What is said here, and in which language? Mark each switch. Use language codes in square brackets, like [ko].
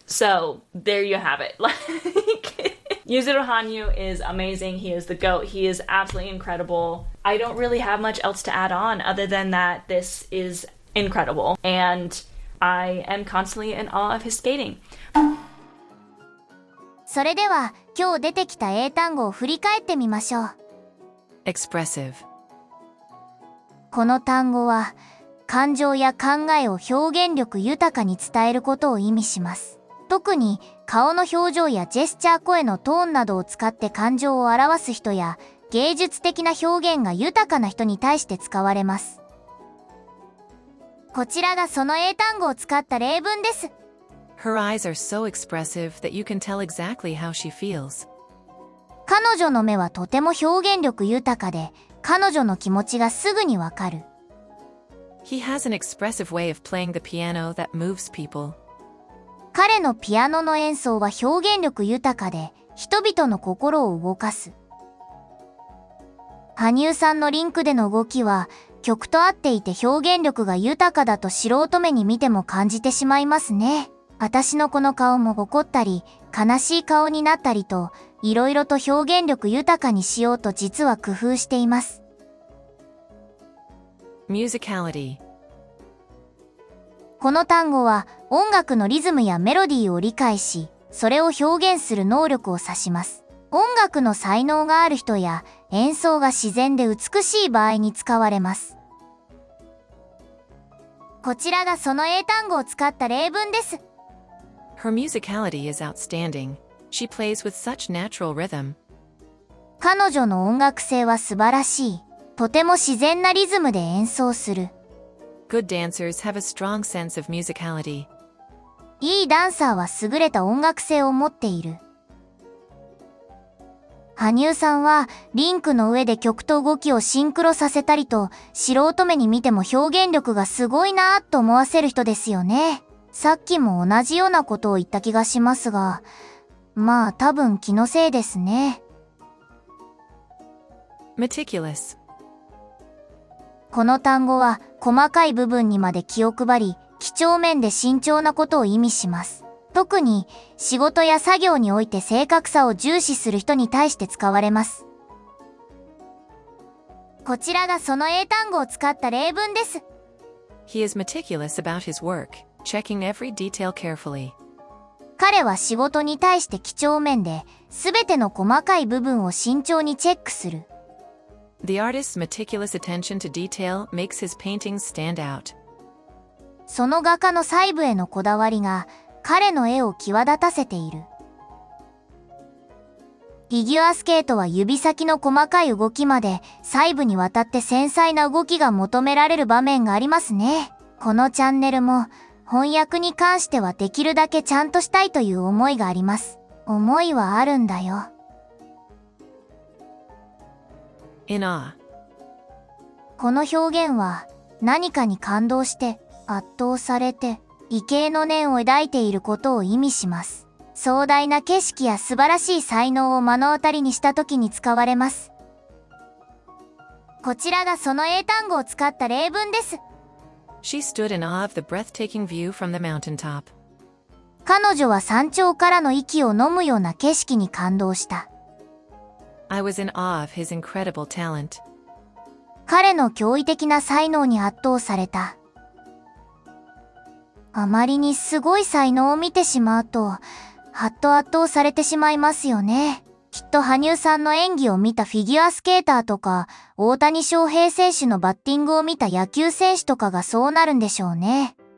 [en] So there you have it. Like, Yuzuru Hanyu is amazing. He is the GOAT. He is absolutely incredible. I don't really have much else to add on other than that this is incredible, and I am constantly in awe of his skating. [ja] それでは今日出てきた英単語を振り返ってみましょう。 [en] Expressive。 [ja] この単語は感情や考えを表現力豊かに伝えることを意味します。特に顔の表情やジェスチャー、声のトーンなどを使って感情を表す人や芸術的な表現が豊かな人に対して使われます。こちらがその英単語を使った例文です。 [en] Her eyes are so expressive that you can tell exactly how she feels. [ja] 彼女の目はとても表現力豊かで、彼女の気持ちがすぐにわかる。 [en] He has an expressive way of playing the piano that moves people. [ja] 彼のピアノの演奏は表現力豊かで、人々の心を動かす。羽生さんのリンクでの動きは、曲と合っていて表現力が豊かだと素人目に見ても感じてしまいますね。私のこの顔も怒ったり、悲しい顔になったりと、いろいろと表現力豊かにしようと実は工夫しています。 [en] Musicality。 [ja] この単語は音楽のリズムやメロディーを理解し、それを表現する能力を指します。音楽の才能がある人や演奏が自然で美しい場合に使われます。こちらがその英単語を使った例文です。 [en] Her musicality is outstanding. She plays with such natural rhythm. [ja] 彼女の音楽性は素晴らしい。とても自然なリズムで演奏する。 [en] Good dancers have a strong sense of musicality. [ja] いいダンサーは優れた音楽性を持っている。羽生さんはリンクの上で曲と動きをシンクロさせたりと、素人目に見ても表現力がすごいなぁと思わせる人ですよね。さっきも同じようなことを言った気がしますが、まあ多分気のせいですね。 [en] Meticulous。 [ja] この単語は細かい部分にまで気を配り、几帳面で慎重なことを意味します。特に仕事や作業において正確さを重視する人に対して使われます。こちらがその英単語を使った例文です。 [en] He is meticulous about his work, checking every detail carefully. [ja] 彼は仕事に対して几帳面で、すべての細かい部分を慎重にチェックする。 [en] The artist's meticulous attention to detail makes his paintings stand out. [ja] その画家の細部へのこだわりが、彼の絵を際立たせている。フィギュアスケートは指先の細かい動きまで細部にわたって繊細な動きが求められる場面がありますね。このチャンネルも翻訳に関してはできるだけちゃんとしたいという思いがあります。思いはあるんだよ。 [en] In awe。 [ja] この表現は何かに感動して圧倒されて畏敬の念を抱いていることを意味します。壮大な景色や素晴らしい才能を目の当たりにした時に使われます。こちらがその英単語を使った例文です。 [en] She stood in awe of the breathtaking view from the mountaintop. [ja] 彼女は山頂からの息を飲むような景色に感動した。 [en] I was in awe of his incredible talent. [ja] 彼の驚異的な才能に圧倒された。あまりにすごい才能を見てしまうと、はっと圧倒されてしまいますよね。きっと羽生さんの演技を見たフィギュアスケーターとか、大谷翔平選手のバッティングを見た野球選手とかがそうなるんでしょうね。